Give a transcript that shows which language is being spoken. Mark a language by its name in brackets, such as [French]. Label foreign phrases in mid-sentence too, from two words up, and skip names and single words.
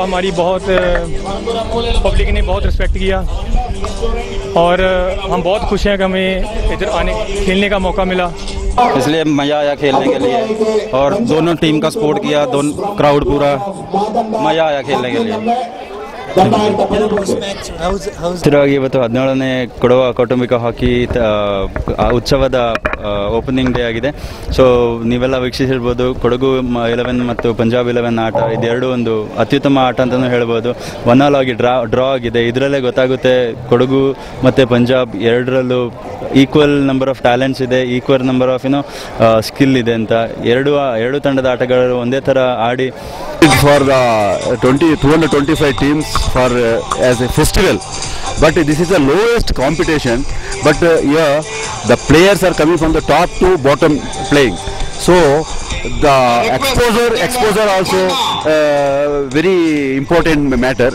[Hindi] हमारी बहुत पब्लिक ने बहुत रिस्पेक्ट किया और हम बहुत खुश हैं कि हमें इधर आने खेलने का मौका मिला. इसलिए मज़ा आया खेलने के लिए और दोनों टीम का सपोर्ट किया. दोनों क्राउड पूरा मज़ा आया खेलने के लिए. [Kannada] ಸ್ಥಿರವಾಗಿ ಇವತ್ತು 17ನೇ ಕೊಡವ ಕೌಟುಂಬಿಕ ಹಾಕಿ ಉತ್ಸವದ [English] opening day [Kannada] ಆಗಿದೆ. ಸೊ ನೀವೆಲ್ಲ ವೀಕ್ಷಿಸಿರ್ಬೋದು, ಕೊಡಗು 11 ಮತ್ತು ಪಂಜಾಬ್ 11 ಆಟ ಇದೆರಡು ಒಂದು ಅತ್ಯುತ್ತಮ ಆಟ ಅಂತಲೂ ಹೇಳ್ಬೋದು. 1-1 ಆಗಿ ಡ್ರಾ ಆಗಿದೆ. ಇದರಲ್ಲೇ ಗೊತ್ತಾಗುತ್ತೆ ಕೊಡಗು ಮತ್ತು ಪಂಜಾಬ್ ಎರಡರಲ್ಲೂ [English] equal number of talents [Kannada] ಇದೆ, [English] equal number of skill [Kannada] ಇದೆ ಅಂತ. ಎರಡು ತಂಡದ ಆಟಗಾರರು ಒಂದೇ ಥರ ಆಡಿ [English] for the 225 teams for as a festival, but this is the lowest competition, but here the players are coming from the top to bottom playing, so the exposure also very important matter.